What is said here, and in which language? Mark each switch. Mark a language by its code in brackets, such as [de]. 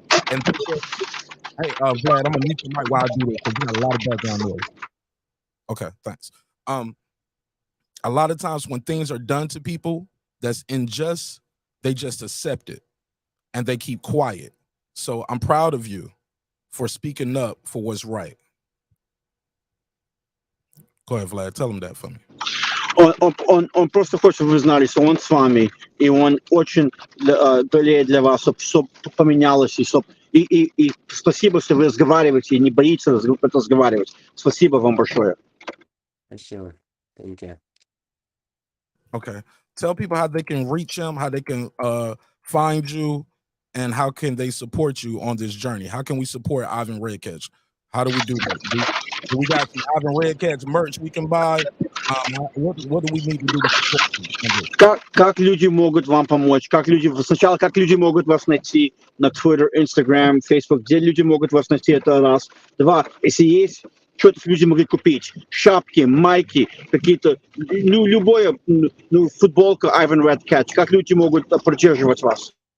[en] And hey, Vlad, I'm gonna mute your mic while I do this because you got a lot of background noise. Okay, thanks. A lot of times when things are done to people that's unjust, they just accept it and they keep quiet. So I'm proud of you for speaking up for what's right. Go ahead, Vlad. Tell him that for me. [ru] Он просто хочет, чтобы вы знали, что он с вами, и он очень болеет для вас, чтобы поменялось, и спасибо, что вы разговариваете, и не боитесь разговаривать. Спасибо вам большое. Спасибо. [en] Thank you. Okay. Tell people how they can reach him, how they can find you, and how can they support you on this journey. How can we support Ivan Redkach? How do we do that? Do we got some Ivan Redkach merch we can buy? What do we need to do to support you on this? [ru] Как люди могут вам помочь? Сначала, как люди могут вас найти на Twitter, Instagram, Facebook? Где люди могут вас найти? Это раз. Два, если есть что-то люди могли купить, шапки, майки, какие-то, любое, футболка Ivan Redkach, как люди могут поддерживать вас?